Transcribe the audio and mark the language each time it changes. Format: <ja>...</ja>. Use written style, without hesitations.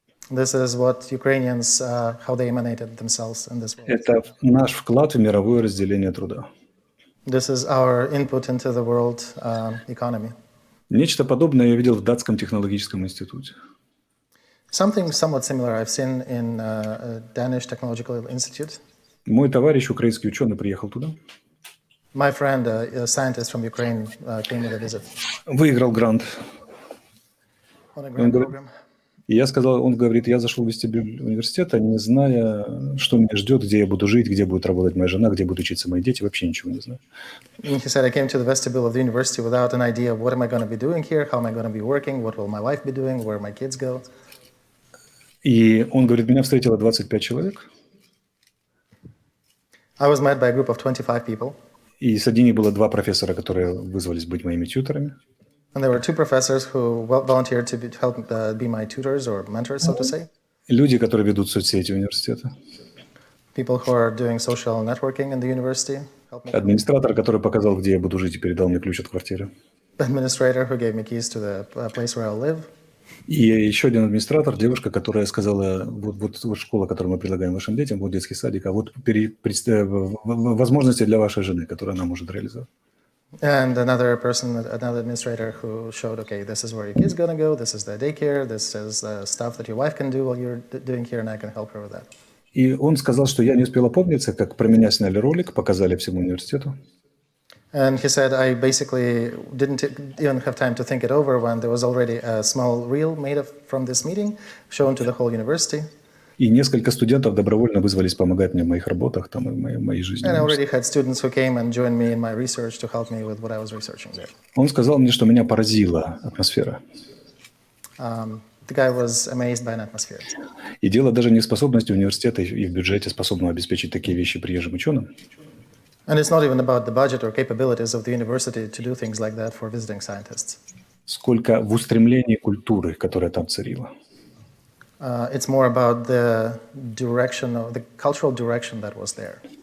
<en>This is what Ukrainians, how they emanated themselves in this world.</en> <ru>Это наш вклад в мировое разделение труда.</ru> <en>This is our input into the world economy.</en> <ru>Нечто подобное я видел в Датском технологическом институте.</ru> <en>Something somewhat similar I've seen in a Danish Technological Institute.</en> <ru>Мой товарищ, украинский ученый, приехал туда,</ru> <en>My friend, a scientist from Ukraine, came with a visit</en> <ru>выиграл грант.</ru> <en>on a grant</en> <ru>говорит-</ru> <en>program.</en> <ru>И он говорит, я зашел в вестибюль университета, не зная, что меня ждет, где я буду жить, где будет работать моя жена, где будут учиться мои дети, вообще ничего не знаю.</ru> <en>And he said, I came to the vestibule of the university without an idea of what am I going to be doing here, how am I going to be working, what will my wife be doing, where my kids go.</en> <ru>И он говорит, меня встретило 25 человек,</ru> <en>I was met by a group of 25 people,</en> <ru>и среди них было 2 профессора, которые вызвались быть моими тьюторами.</ru> <en>and there were 2 professors who volunteered to help be my tutors or mentors, so to say.</en> <ru>Люди, которые ведут соцсети университета.</ru> <en>People who are doing social networking in the university. Helped me.</en> <ru>Администратор, который показал, где я буду жить и передал мне ключ от квартиры.</ru> <en>Administrator who gave me keys to the place where I'll live.</en> <ru>И еще один администратор, девушка, которая сказала, вот школа, которую мы предлагаем вашим детям, вот детский садик, а вот возможности для вашей жены, которые она может реализовать.</ru> <en>And another person, another administrator who showed, okay, this is where your kid's going to go, this is the daycare, this is the stuff that your wife can do while you're doing here, and I can help her with that.</en> <ru>И он сказал, что я не успел опомниться, как про меня сняли ролик, показали всему университету.</ru> <en>And he said, I basically didn't even have time to think it over when there was already a small reel made from this meeting, shown to the whole university.</en> <ru>И несколько студентов добровольно вызвались помогать мне в моих работах там, и в моей жизни.</ru> <en>And I already had students who came and joined me in my research to help me with what I was researching there.</en> <ru>Он сказал мне, что меня поразила атмосфера.</ru> <en>The guy was amazed by an atmosphere.</en> <ru>И дело даже не в способности университета и в бюджете, способного обеспечить такие вещи приезжим ученым,</ru> <en>And it's not even about the budget or capabilities of the university to do things like that for visiting scientists.</en> <ru>сколько в устремлении культуры, которая там царила.</ru> <en>It's more about the direction of the cultural direction that was there.</en>